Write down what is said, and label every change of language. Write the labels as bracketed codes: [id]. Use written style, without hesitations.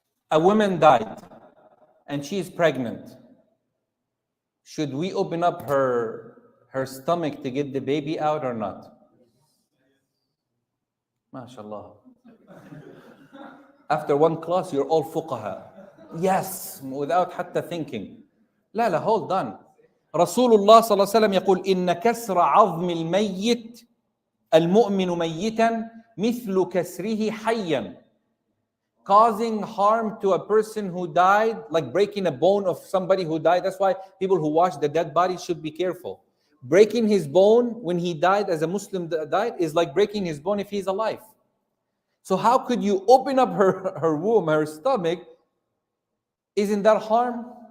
[en] A woman died and she is pregnant. Should we open up her stomach to get the baby out or not? MashaAllah. After one class, you're all fuqaha. Yes, without حتى thinking. [ar] لا لا, [en] hold on. [ar] رسول الله صلى الله عليه وسلم يقول إن كسر عظم الميت المؤمن ميتا مثل كسره حيا. [en] Causing harm to a person who died, like breaking a bone of somebody who died. That's why people who wash the dead body should be careful. Breaking his bone when he died, as a Muslim died, is like breaking his bone if he's alive. So how could you open up her womb, her stomach? Isn't that harm?